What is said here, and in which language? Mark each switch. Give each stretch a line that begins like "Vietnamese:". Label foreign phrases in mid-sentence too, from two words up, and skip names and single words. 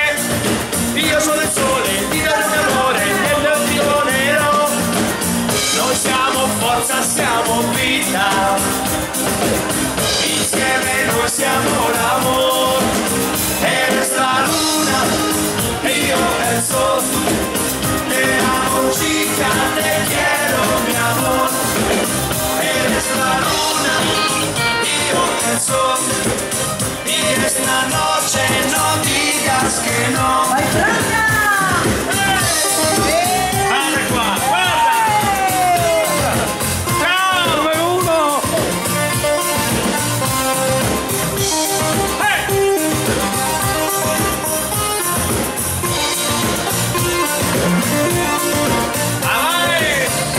Italian: Io sono il sole, ti do il mio amore, nel mio filo nero. Noi siamo forza, siamo vita. Insieme noi siamo l'amore.
Spanish: Eres la luna
Italian: e io
Spanish: el sol. Te amo chica, te quiero mi amor. Eres la luna, io el sol. Y esta noche no digas que no.
Italian: Vai Franca! Guarda qua, guarda! Ciao! Numero 1! Amare!